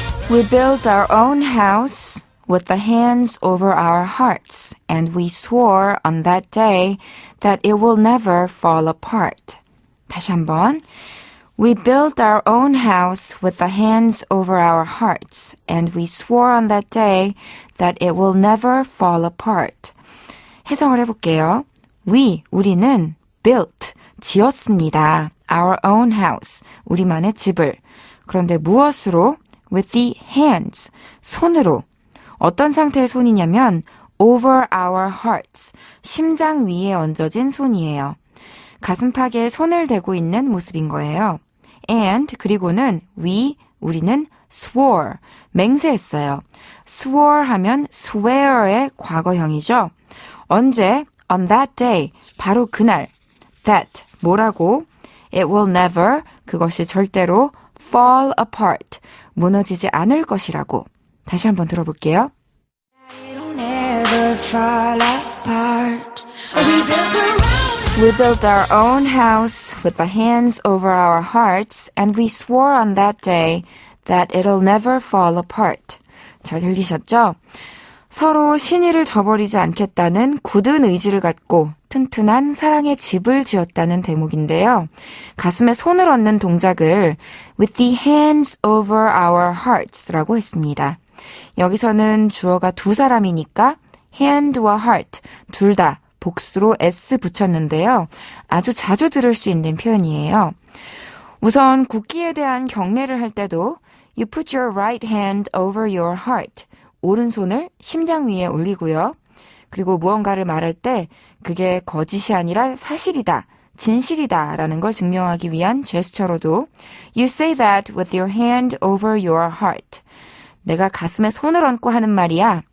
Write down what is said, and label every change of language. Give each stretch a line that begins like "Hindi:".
English: We built our own house with the hands over our hearts, and we swore on that day that it will never fall apart.
Korean: 다시 한번.
English: We built our own house with the hands over our hearts, and we swore on that day that it will never fall apart.
Korean: 해석을 해볼게요. 우리는 built, 지었습니다.
English: Our own house,
Korean: 우리만의 집을. 그런데 무엇으로?
English: With the hands,
Korean: 손으로. 어떤 상태의 손이냐면
English: over our hearts,
Korean: 심장 위에 얹어진 손이에요. 가슴팍에 손을 대고 있는 모습인 거예요.
English: And,
Korean: 그리고는 우리는 swore, 맹세했어요. swore 하면 swear의 과거형이죠. 언제?
English: On that day,
Korean: 바로 그날.
English: That,
Korean: 뭐라고?
English: It will never,
Korean: 그것이 절대로
English: fall apart,
Korean: 무너지지 않을 것이라고. 다시 한번 들어볼게요.
English: It'll never fall apart. apart. We built our own. We built our own house with the hands over our hearts and we swore on that day that it'll never fall apart.
Korean: 잘 들리셨죠? 서로 신의를 저버리지 않겠다는 굳은 의지를 갖고 튼튼한 사랑의 집을 지었다는 대목인데요. 가슴에 손을 얹는 동작을
English: with the hands over our hearts
Korean: 라고 했습니다. 여기서는 주어가 두 사람이니까 hand와 heart 둘 다 복수로 s 붙였는데요. 아주 자주 들을 수 있는 표현이에요. 우선 국기에 대한 경례를 할 때도
English: You put your right hand over your heart.
Korean: 오른손을 심장 위에 올리고요. 그리고 무언가를 말할 때 그게 거짓이 아니라 사실이다, 진실이다 라는 걸 증명하기 위한 제스처로도
English: You say that with your hand over your heart.
Korean: 내가 가슴에 손을 얹고 하는 말이야.